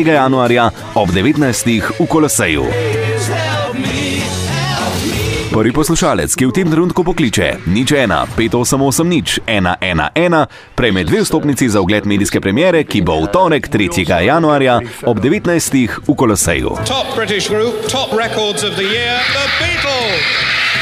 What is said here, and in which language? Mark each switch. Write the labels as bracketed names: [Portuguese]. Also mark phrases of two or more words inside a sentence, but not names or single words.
[Slovenian] januarja ob 19. v Koloseju. Prvi poslušalec, ki v tem trenutku pokliče 01 588 111, prejme 2 vstopnici za ogled medijske premiere, ki bo v torek 3. januarja ob 19. v Koloseju. [English] Top British group, top records of the year, The Beatles.